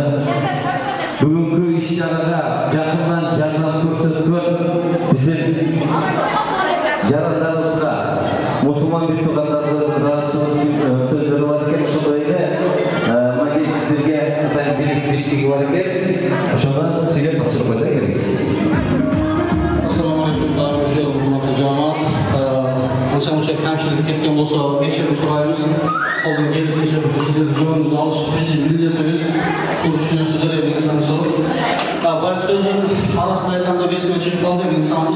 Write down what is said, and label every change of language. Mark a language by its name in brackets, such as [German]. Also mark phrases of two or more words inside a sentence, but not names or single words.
[Kyrgyz] бүгүнкү иш-чарага жакындан жардам көрсөткөн биздин жарандарыбызга мусулман бир туугандарыбыздын ыраазычылык сөздөрү бар экен, ошондой эле мынакей сиздерге атайын бийликтештиги бар экен, ошону сүйлөп тапшырып койсо керекпиз. [Uzbek] Assalomu alaykum, hurmatli jamoat. Ancha-muncha kamchilik ketgan bo'lsa, kechirim so'raymiz. Oldin kelishgacha sizlarning joyingizni olish bizning millatimiz. Buni tushunasizlar, insanchilik. Ba'zi so'zlar arasida aytganda besma chiqib qoldik insonmiz.